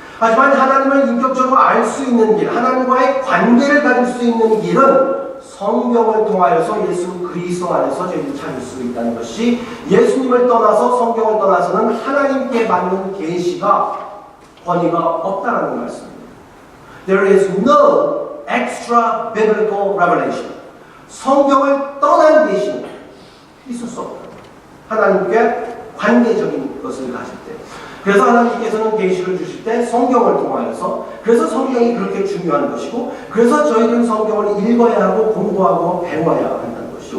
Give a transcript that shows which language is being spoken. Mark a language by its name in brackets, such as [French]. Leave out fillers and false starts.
[Korean] 하지만 하나님을 인격적으로 알 수 있는 길, 하나님과의 관계를 가질 수 있는 길은 성경을 통하여서 예수 그리스도 안에서 저희들이 찾을 수 있다는 것이 예수님을 떠나서 성경을 떠나서는 하나님께 받는 계시가 권위가 없다는 말씀입니다. [English] There is no extra biblical revelation. [Korean] 성경을 떠난 계시는 있을 수 없다. 하나님께 관계적인 것을 가질 때. 그래서 하나님께서는 계시를 주실 때 성경을 통하여서 그래서 성경이 그렇게 중요한 것이고 그래서 저희들은 성경을 읽어야 하고 공부하고 배워야 한다는 것이죠.